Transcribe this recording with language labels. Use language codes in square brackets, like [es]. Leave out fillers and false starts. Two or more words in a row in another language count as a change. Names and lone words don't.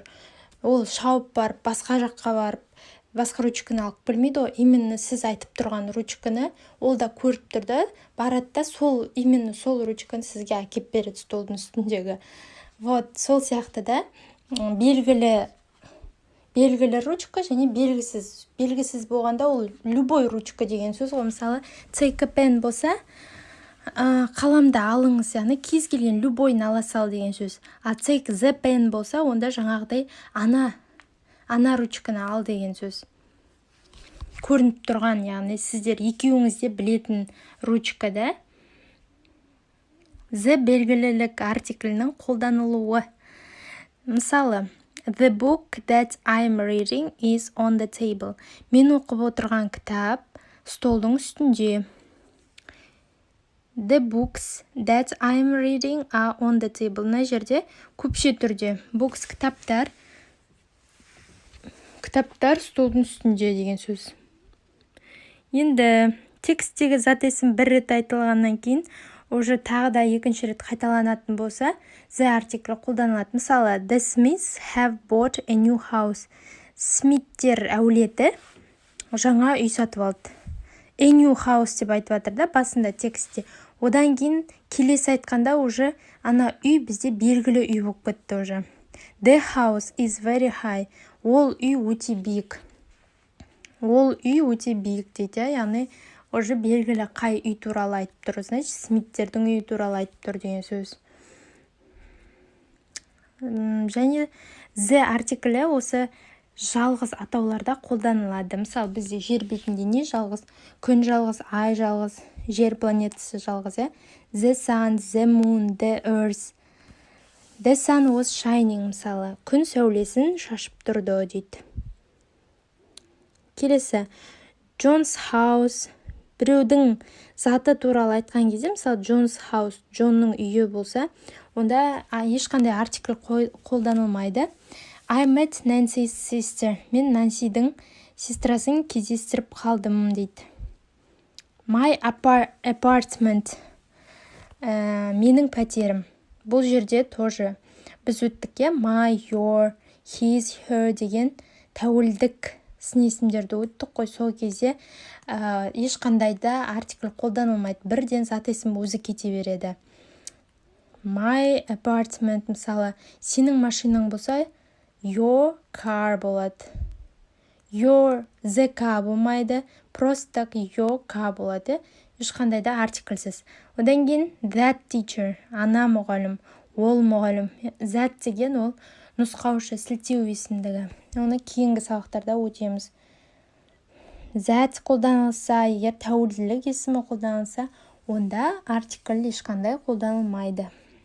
[kk] Ол шауып барып, басқа жаққа барып, басқа ручканы алып білмейді ғой, именно сіз айтып тұрған ручканы ол да көріп тұрды, барады да именно сол ручканы сізге әкеп береді столдың үстіндегі. Сол сияқты да белгілі ручка және белгісіз. Белгісіз болғанда ол [ru] любой ручка [kk] деген сөз ғой. Мысалы, [en] take a pen [kk] болса, қаламды алыңыз, яғни кез келген любойын ала сал деген сөз. А [en] take the pen [kk] болса, онда жаңағыдай ана ручканы ал деген сөз. Көрініп тұрған, яғни сіздер екеуіңізде білетін ручка да. The белгілілік артиклінің қолданылуы. Мысалы, [en] the book that I'm reading is on the table. [kk] Мен оқып отырған кітап столдың үстінде. [en] The books that I'm reading are on the table. [kk] Мына жерде көпше түрде. Books кітаптар столдың үстінде деген сөз. Енді тексттегі зат есім бір рет айтылғаннан кейін, уже тағы да екінші рет қайталанатын болса, the артиклі қолданылады. Мысалы, [en] the Smiths have bought a new house. [kk] Смиттер әулеті жаңа үй сатып алды. [en] A new house [kk] деп айтып жатыр да басында текстте. Одан кейін келесі айтқанда уже ана үй бізде белгілі үй болып кетті уже. [en] The house is very high. [kk] Ол үй өте биік. Ол үй өте биік дейді, яғни уже белгілі қай үй туралы айтып тұр. Значит, Смиттердің үйі туралы айтып тұр деген сөз. Және the артиклі осы жалғыз атауларда қолданылады. Мысалы, бізде жер бетінде не жалғыз? Күн жалғыз, ай жалғыз, жер планетасы жалғыз. [en] The sun, the moon, the earth. The sun was shining, [kk] мысалы. Күн сәулесін шашып тұрды дейді. Келесі, [en] John's house. [kk] Біреудің заты туралы айтқан кезде, мысалы, [en] John's house, [kk] Джонның үйі болса, онда ешқандай артикль қолданылмайды. [en] I met Nancy's sister. [kk] Мен Нансидің сестрасын кездестіріп қалдым дейді. [en] My apartment. [kk] Менің пәтерім. Бұл жерде тоже біз өттік, [en] my, your, his, her [kk] деген тәуілдік сын есімдерді өттік қой, сол кезде ешқандай да артикль қолданылмайды, бірден зат есім өзі кете береді. [en] My apartment, [kk] мысалы, сенің машинаң болса, [en] your car болады. Your the car болмайды, [ru] просто так [en] your car болады. [kk] Ешқандай да артикльсіз. Одан кейін [en] that teacher, [kk] ана мұғалім, ол мұғалім. That деген ол нұсқаушы, сілтеу есімдігі. Оны кейінгі сабақтарда өтеміз. That қолданылса, егер тәуелділік есімі қолданылса, онда артикль ешқандай қолданылмайды.